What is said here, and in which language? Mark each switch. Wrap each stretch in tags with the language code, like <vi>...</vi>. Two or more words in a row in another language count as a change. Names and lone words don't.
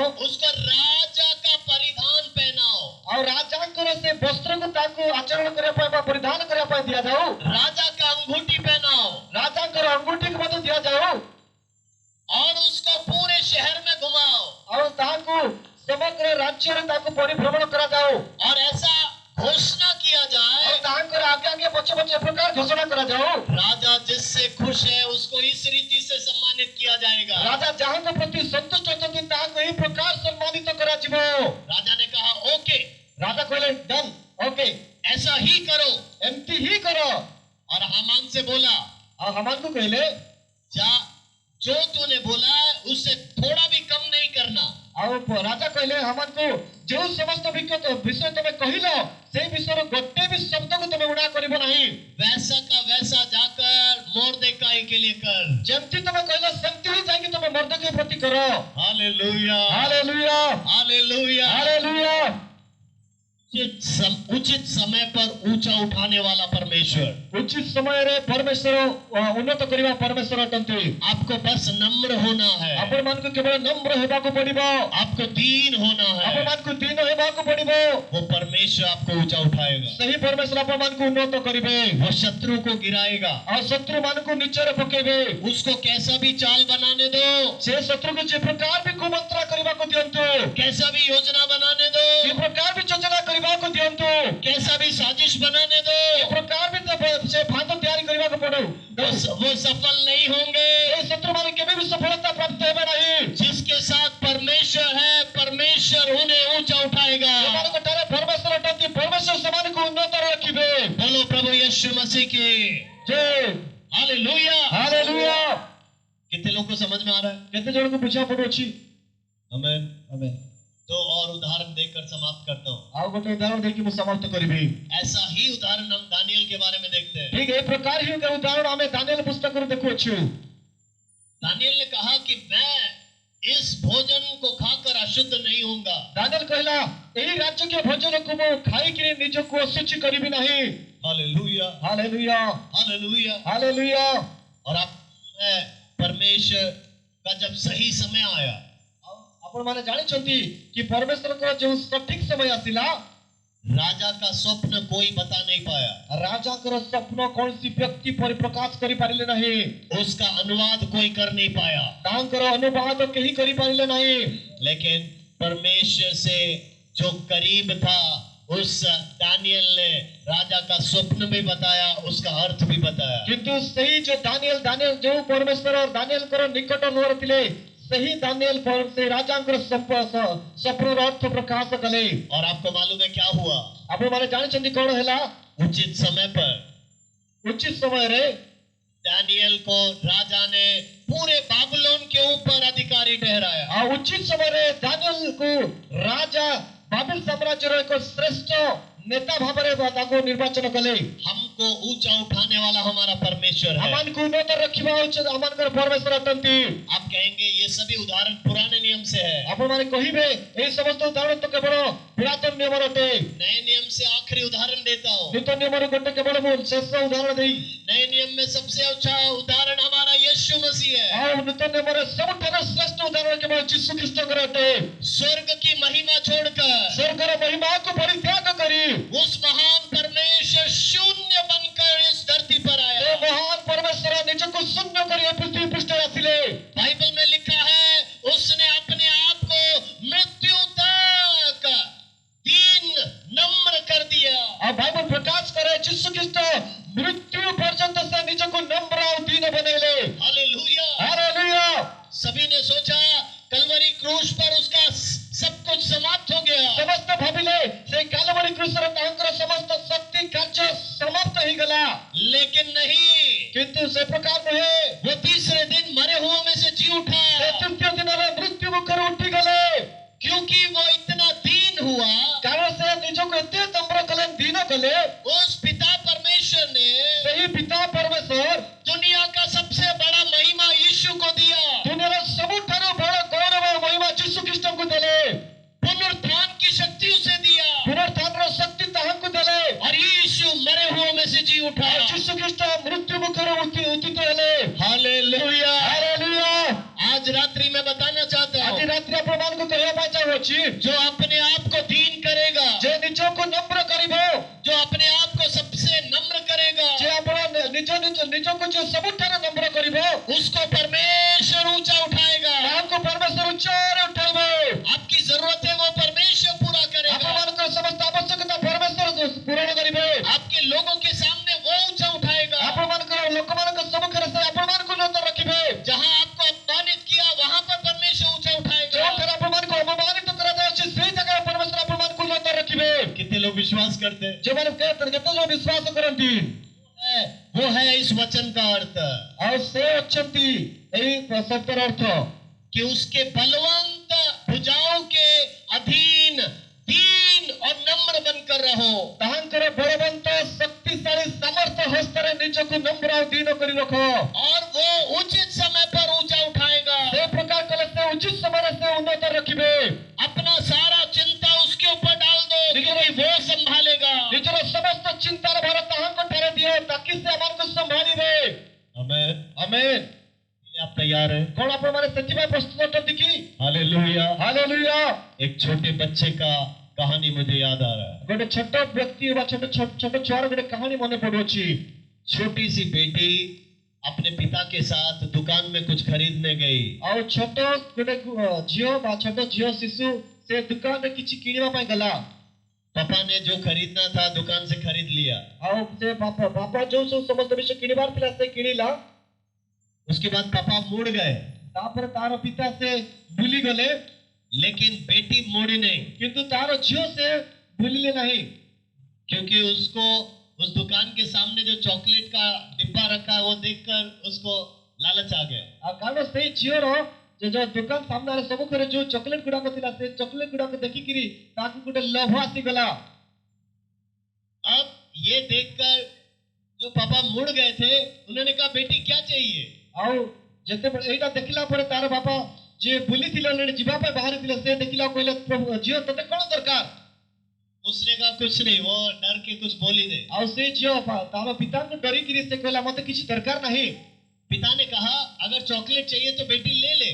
<hi>उसको राजा का परिधान पहनाओ।</hi> <or>ଆଉ ରାଜାଙ୍କର ସେ ବସ୍ତ୍ରକୁ ତାକୁ ଆଚରଣ କରିବା ପାଇଁ ବା ପରିଧାନ କରିବା ପାଇଁ ଦିଆଯାଉ।</or> <hi>राजा का अंगूठी पहनाओ</hi> <or>ରାଜାଙ୍କର ଅଙ୍ଗୁଠିକୁ ମଧ୍ୟ ଦିଆଯାଉ।</or> <hi>और उसको पूरे शहर में घुमाओ।</hi> <or>ଆଉ ତାହାକୁ ସମଗ୍ର ରାଜ୍ୟରେ ତାକୁ ପରିଭ୍ରମଣ କରାଯାଉ।</or> <hi>और ऐसा घोषणा किया</hi> <or>ଆଉ</or> <hi>जाए</hi> <or>ତାହାଙ୍କର ଆଗେ ଆଗେ ପଛେ ପଛେ ଏ ପ୍ରକାର ଘୋଷଣା କରାଯାଉ।</or> <hi>राजा जिससे खुश है उसको इस रीति से सम्मानित किया जाएगा।</hi> <or>ରାଜା ଯାହାଙ୍କ ପ୍ରତି ସନ୍ତୁଷ୍ଟ ଅଛନ୍ତି ତାହାକୁ ଏହି ପ୍ରକାର ସମ୍ମାନିତ କରାଯିବ।</or> <hi>राजा ने कहा ओके</hi> <or>ରାଜା କହିଲେ</or> <en>done okay</en> <hi>ऐसा ही करो।</hi> <or>ଏମିତି ହିଁ କର।</or> <hi>और हामान से बोला</hi> <or>ଆଉ ହାମାନକୁ କହିଲେ</or> <hi>जा जो तूने बोला है उससे थोड़ा भी कम नहीं करना।</hi> <or>ଆଉ ରାଜା କହିଲେ ହାମାନକୁ ଯେଉଁ ସମସ୍ତ ବିଷୟ ତମେ କହିଲ ସେଇ ବିଷୟର ଗୋଟେ ବି ଶବ୍ଦକୁ ତମେ ଉଣା କରିବ ନାହିଁ।</or> <hi>वैसा का वैसा जाकर मोर्देकाई के लिए कर।</hi> <or>ଯେମିତି ତମେ କହିଲ ସେମିତି ହିଁ ଯାଇକି ତମେ ମର୍ଦ୍ଦକୀ ପ୍ରତି କର।</or> <hi>हालेलुया</hi> <or>ହାଲେଲୁୟା</or> <hi>हालेलुया।</hi> <or>ହାଲେଲୁୟା।</or> <hi>उचित समय पर ऊंचा उठाने वाला परमेश्वर।</hi> <or>ଉଚିତ ସମୟରେ ପରମେଶ୍ୱର ଉନ୍ନତ କରିବା ପରମେଶ୍ୱର ଅଟନ୍ତି।</or> <hi>आपको बस नम्र होना है।</hi> <or>ଆପଣମାନଙ୍କୁ କେବଳ ନମ୍ର ହେବାକୁ ପଡିବ।</or> <hi>आपको दीन होना है।</hi> <or>ଆପଣମାନଙ୍କୁ ଦୀନ ହେବାକୁ ପଡିବ।</or> <hi>वो परमेश्वर आपको ऊंचा उठाएगा।</hi> <or>ସେହି ପରମେଶ୍ୱର ଆପଣମାନଙ୍କୁ ଉନ୍ନତ କରିବେ।</or> <hi>वो शत्रु को गिराएगा।</hi> <or>ଆଉ ଶତ୍ରୁମାନଙ୍କୁ ନିଚରେ ପକେଇବେ।</or> <hi>उसको कैसा भी चाल बनाने दो।</hi> <or>ସେ ଶତ୍ରୁକୁ ଯେ ପ୍ରକାର ବି କୁମନ୍ତ୍ରା କରିବାକୁ ଦିଅନ୍ତୁ।</or> <hi>कैसा भी योजना बनाने दो।</hi> <or>କି ପ୍ରକାର ବି ଯୋଜନା କରିବାକୁ ଦିଅନ୍ତୁ।</or> <hi>कैसा भी साजिश बनाने दो।</hi> <or>ଏ ପ୍ରକାର ବି ସେ ଫାନ୍ଦ ତିଆରି କରିବାକୁ ପଡୁ।</or> <hi>वो सफल नहीं होंगे।</hi> <or>ଏ ଶତ୍ରୁମାନେ କେବେ ବି ସଫଳତା ପ୍ରାପ୍ତ ହେବେ ନାହିଁ।</or> <hi>जिसके साथ परमेश्वर है परमेश्वर उन्हें ऊंचा उठाएगा।</hi> <or>ସେମାନଙ୍କ ଠାରେ ପରମେଶ୍ୱର ଅଟନ୍ତି। ପରମେଶ୍ୱର ସେମାନଙ୍କୁ ଉନ୍ନତ ରଖିବେ।</or> <hi>बोलो प्रभु यीशु मसीह की</hi> <or>ଜୟ</or> <hi>हालेलुया।</hi> <or>ହାଲେଲୁୟା।</or> <hi>कितने लोग को समझ में आ रहा है?</hi> <or>କେତେ ଜଣଙ୍କୁ ବୁଝିବାକୁ ପଡୁଅଛି?</or> <hi>आमेन आमेन। तो और उदाहरण देकर समाप्त करता हूँ।</hi> <or>ଆଉ ଗୋଟେ ଉଦାହରଣ ଦେଇକି ମୁଁ ସମାପ୍ତ କରିବି।</or> <hi>ऐसा ही उदाहरण हम दानियल के बारे में देखते हैं।</hi> <or>ଠିକ ଏ ପ୍ରକାର ହିଁ ଗୋଟେ ଉଦାହରଣ ଆମେ ଦାନିଏଲ ପୁସ୍ତକରୁ ଦେଖୁଅଛୁ।</or> <hi>दानियल ने कहा कि मैं इस भोजन को खाकर अशुद्ध नहीं होऊंगा।</hi> <or>ଦାନିଏଲ କହିଲା ଏହି ରାଜକୀୟ ଭୋଜନକୁ ମୁଁ ଖାଇକିରି ନିଜକୁ ଅଶୁଚି କରିବି ନାହିଁ।</or> <hi>हालेलुया</hi> <or>ହାଲେଲୁୟା</or> <hi>हालेलुया।</hi> <or>ହାଲେଲୁୟା।</or> <hi>और आप परमेश्वर का जब सही समय आया</hi> <or>ଆପଣମାନେ ଜାଣିଛନ୍ତି କି ପରମେଶ୍ୱରଙ୍କର ଯେଉଁ ସଠିକ ସମୟ ଆସିଲା</or> <hi>राजा का स्वप्न कोई बता नहीं पाया।</hi> <or>ରାଜାଙ୍କର ସ୍ୱପ୍ନ କୌଣସି ବ୍ୟକ୍ତି ପରିପ୍ରକାଶ କରିପାରିଲେ ନାହିଁ।</or> <hi>उसका अनुवाद कोई कर नहीं पाया।</hi> <or>ତାଙ୍କର ଅନୁବାଦ କେହି କରିପାରିଲେ ନାହିଁ।</or> <hi>लेकिन परमेश्वर से जो करीब था उस दानियल ने राजा का स्वप्न भी बताया उसका अर्थ भी बताया।</hi> <or>କିନ୍ତୁ ସେଇ ଯୋଉ ଦାନିଏଲ ଯେଉଁ ପରମେଶ୍ୱର ଦାନିଏଲଙ୍କର ନିକଟ ନୁହଁ ଥିଲେ ସେହି ଦାନିଏଲ ସେ ରାଜାଙ୍କର ସ୍ୱପ୍ନର ଅର୍ଥ ପ୍ରକାଶ କଲେ।</or> <hi>और आपको मालूम है क्या हुआ?</hi> <or>ଆପଣମାନେ ଜାଣିଛନ୍ତି କଣ ହେଲା?</or> <hi>उचित समय पर</hi> <or>ଉଚିତ ସମୟରେ</or> <hi>दानियल को राजा ने पूरे बाबुलोन के ऊपर अधिकारी ठहराया।</hi> <or>ଆଉ ଉଚିତ ସମୟରେ ଦାନିଏଲକୁ ରାଜା ବାବିଲ ସାମ୍ରାଜ୍ୟର ଏକ ଶ୍ରେଷ୍ଠ ନେତା ଭାବରେ ତାଙ୍କୁ ନିର୍ବାଚନ କଲେ।</or> <hi>हमको ऊंचा उठाने वाला हमारा परमेश्वर है।</hi> <or>ଆମମାନଙ୍କୁ ଉନ୍ନତ ରଖିବା ହଉଛି ଆମଙ୍କର ପରମେଶ୍ୱର ଅଟନ୍ତି।</or> <hi>आप कहेंगे ये सभी उदाहरण पुराने नियम से है।</hi> <or>ଆପଣମାନେ କହିବେ ଏହି ସମସ୍ତ ଉଦାହରଣ ତ କେବଳ ପୁରାତନ ନିୟମର ଅଟେ।</or> <hi>नए नियम से आखिरी उदाहरण देता हूँ।</hi> <or>ନୂତନ ନିୟମର ଗୋଟେ କେବଳ ମୁଁ ଶେଷ ଉଦାହରଣ ଦେଇ</or> <hi>नए नियम में सबसे अच्छा उदाहरण हमारा यीशु मसीह है।</hi> <or>ଆଉ ନୂତନ ନିୟମର ସବୁଠାରୁ ଶ୍ରେଷ୍ଠ ଉଦାହରଣ କେବଳ ଯୀଶୁ ଖ୍ରୀଷ୍ଟଙ୍କର ଅଟେ।</or> <hi>स्वर्ग की महिमा छोड़कर</hi> <or>ସ୍ୱର୍ଗର ମହିମାକୁ ପରିତ୍ୟାଗ କରି</or> <hi>उस महान परमेश्वर शून्य बनकर इस धरती पर</hi> <or>ସେ</or> <hi>आया।</hi> <or>ମହାନ ପରମେଶ୍ୱର ନିଜକୁ ଶୂନ୍ୟ କରି ଏ ପୃଥିବୀ ପୃଷ୍ଠରେ ଆସିଲେ।</or> <hi>बाइबल में लिखा है उसने अपने आप को मृत्यु तक दीन नम्र कर दिया।</hi> <or>ଆଉ ବାଇବଲ ପ୍ରକାଶ କରେ ଯୀଶୁ ଖ୍ରୀଷ୍ଟ ମୃତ୍ୟୁ ପର୍ଯ୍ୟନ୍ତ ସେ ନିଜକୁ ନମ୍ର ଆଉ ଦୀନ ବନେଇଲେ।</or> <hi>हालेलुया।</hi> <or>ହାଲେଲୁୟା।</or> <hi>सभी ने सोचा कलवरी क्रूस पर उसका सब कुछ समाप्त हो गया।</hi> <or>ସମସ୍ତେ ଭାବିଲେ ସେ କାଲବରୀ କ୍ରୁଶରେ ତାଙ୍କର ସମସ୍ତ ଶକ୍ତି କାର୍ଯ୍ୟ ସମାପ୍ତ ହେଇଗଲା।</or> <hi>लेकिन नहीं,</hi> <or>କିନ୍ତୁ ସେ ପ୍ରକାର ନୁହେଁ।</or> <hi>वो तीसरे दिन मरे हुओं में से जी उठा।</hi> <or>ସେ ତୃତୀୟ ଦିନରେ ମୃତ୍ୟୁ ମୁଖରୁ ଉଠିଗଲେ।</or> <hi>क्योंकि वो इतना दीन हुआ,</hi> <or>କାରଣ ସେ ନିଜକୁ ଏତେ ନମ୍ର କଲେ, ଦୀନ କଲେ।</or> <hi>उस पिता परमेश्वर ने</hi> <or>ସେହି ପିତା ପରମେଶ୍ୱର</or> <hi>दुनिया का सबसे बड़ा महिमा यीशु को दिया।</hi> <or>ଦୁନିଆର ସବୁଠାରୁ ବଡ଼ ଗୌରବ ଓ ମହିମା ଯୀଶୁ ଖ୍ରୀଷ୍ଟଙ୍କୁ ଦେଲେ।</or> <hi>पुनरुत्थान की शक्ति उसे दिया</hi> <or>ପୁନରୁତ୍ଥାନର ଶକ୍ତି ତାହାଙ୍କୁ ଦେଲେ।</or> <hi>और यीशु मरे हुओं में से जी उठा।</hi> <or>ଆଉ ଯୀଶୁ ଖ୍ରୀଷ୍ଟ ମୃତ୍ୟୁ ମୁଖରୁ ଉତ୍ଥିତ ହେଲେ।</or> <hi>हालेलुया।</hi> <or>ହାଲେଲୁୟା।</or> <hi>आज रात्रि में बताना चाहता</hi> <or>ଆଜି</or> <hi>हूँ,</hi> <or>ରାତ୍ରି ଆପଣମାନଙ୍କୁ କହିବା ପାଇଁ ଚାହୁଁଅଛି,</or> <hi>जो अपने आप को दीन करेगा,</hi> <or>ଯେ ନିଜକୁ ନମ୍ର କରିବ,</or> <hi>जो अपने आप को सबसे नम्र करेगा,</hi> <or>ଯେ ଆପଣ ନିଜକୁ ଯେ ସବୁଠାରୁ ନମ୍ର କରିବ,</or> <hi>उसको परमेश्वर ऊंचा उठाएगा।</hi> <or>ତାହାଙ୍କୁ ପରମେଶ୍ୱର ଉଚ୍ଚରେ ଉଠାଇବେ।</or> <hi>आपकी जरूरत है वो परमेश्वर पूरा करेगा।</hi> <or>ଆପଣମାନଙ୍କର ସମସ୍ତ ଆବଶ୍ୟକତା ପରମେଶ୍ୱର ପୂରଣ କରିବେ।</or> <hi>आपके लोगों के सामने वो ऊंचा उठाएगा।</hi> <or>ଆପଣମାନଙ୍କର ଲୋକମାନଙ୍କ ସମ୍ମୁଖରେ ସେ ଆପଣମାନଙ୍କୁ ଉନ୍ନତ ରଖିବେ।</or> <hi>जहां आपको अपमानित किया वहां पर परमेश्वर ऊंचा उठाएगा।</hi> <or>ଯେଉଁଠାରେ ଆପଣମାନଙ୍କୁ ଅପମାନିତ କରାଯାଉଛି ସେହି ଜାଗାରେ ପରମେଶ୍ୱର ଆପଣମାନଙ୍କୁ ଉନ୍ନତ ରଖିବେ।</or> <hi>कितने लोग विश्वास करते हैं?</hi> <or>ଯେଉଁମାନେ କେତେ ଲୋକ ବିଶ୍ୱାସ କରନ୍ତି,</or> <hi>वो है इस वचन का अर्थ</hi> <or>ଆଉ ସେ ଅଛନ୍ତି ଏହି ଶବ୍ଦର ଅର୍ଥ</or> <hi>कि उसके बलवंत भुजाओं के अधीन दीन और नम्र बनकर रहो।</hi> <or>ତାହାଙ୍କର ବଳବନ୍ତ ଶକ୍ତିଶାଳୀ ସାମର୍ଥ୍ୟ ହସ୍ତରେ ନିଜକୁ ନମ୍ର ଆଉ ଦୀନ କରି ରଖ।</or> <hi>और वो उचित समय पर ऊंचा उठाएगा।</hi> <or>ସେ ପ୍ରକାର କଲେ ସେ ଉଚିତ ସମୟରେ ସେ ଉନ୍ନତ ରଖିବେ।</or> <hi>अपना सारा चिंता उसके ऊपर डाल दो क्योंकि वो संभालेगा।</hi> <or>ନିଜର ସମସ୍ତ ଚିନ୍ତାର ଭାର ତାହାଙ୍କ ଠାରେ ଦିଅ, ତାକି ସେ ଆମକୁ ସମ୍ଭାଳିବେ।</or> <hi>आमेन।</hi> <or>ଆମେନ୍।</or> <hi>आप तैयार हैं?</hi> <or>କଣ ଆପଣମାନେ ସେଥିପାଇଁ ପ୍ରସ୍ତୁତ ଅଟନ୍ତି କି?</or> <hi>हालेलुया।</hi> <or>ହାଲେଲୁୟା।</or> <hi>एक छोटे बच्चे का कहानी मुझे याद आ रहा है।</hi> <or>ଗୋଟେ ଛୋଟ ବ୍ୟକ୍ତି ବା ଛୋଟ ଛୁଆର ଗୋଟେ କାହାଣୀ ମନେ ପଡୁଅଛି।</or> <hi>छोटी सी बेटी अपने पिता के साथ दुकान में कुछ खरीदने गई।</hi> <or>ଆଉ ଛୋଟ ଗୋଟେ ଝିଅ ବା ଛୋଟ ଝିଅ ଶିଶୁ ସେ ଦୋକାନରେ କିଛି କିଣିବା ପାଇଁ ଗଲା।</or> <hi>पापा ने जो खरीदना था दुकान से खरीद लिया।</hi> <or>ଆଉ ସେ ବାପା ଯୋଉ ସବୁ ସମସ୍ତ ବିଷୟ କିଣିବାର ଥିଲା ସେ କିଣିଲା।</or> <hi>उसके बाद पापा मुड़ गए,</hi> <or>ତାପରେ ତାର ପିତା ସେ ଭୁଲି ଗଲେ,</or> <hi>लेकिन बेटी मुड़ी नहीं,</hi> <or>କିନ୍ତୁ ତାର ଝିଅ ସେ ଭୁଲିଲେ ନାହିଁ।</or> <hi>क्योंकि उसको उस दुकान के सामने जो चॉकलेट का डिब्बा रखा है वो देखकर उसको लालच आ गया।</hi> <or>ଆଉ କାରଣ ସେଇ ଝିଅର ଯୋଉ ଦୋକାନ ସାମ୍ନାରେ ସମ୍ମୁଖରେ ଯୋଉ ଚକୋଲେଟ ଗୁଡାକ ଥିଲା, ସେ ଚକୋଲେଟ ଗୁଡାକ ଦେଖିକିରି ତାକୁ ଗୋଟେ ଲୋଭ ଆସିଗଲା।</or> <hi>अब ये देखकर जो पापा मुड़ गए थे उन्होंने कहा बेटी क्या चाहिए?</hi> <or>ଆଉ ଯେତେବେଳେ ଏଇଟା ଦେଖିଲା ପରେ ତାର ବାପା ଯିଏ ବୁଲିଥିଲେ, ଯିବା ପାଇଁ ବାହାରିଥିଲେ, ସେ ଦେଖିଲା କହିଲେ, ପ୍ରଭୁ ଝିଅ ତତେ କଣ ଦରକାର?</or> <hi>उसने कहा कुछ नहीं, वो डर के कुछ बोल ही दे।</hi> <or>ଆଉ ସେ ଝିଅ ତାର ପିତାଙ୍କୁ ଡରିକିରି ସେ କହିଲା ମତେ କିଛି ଦରକାର ନାହିଁ।</or> <hi>पिता ने कहा अगर चॉकलेट चाहिए तो बेटी ले ले।</hi>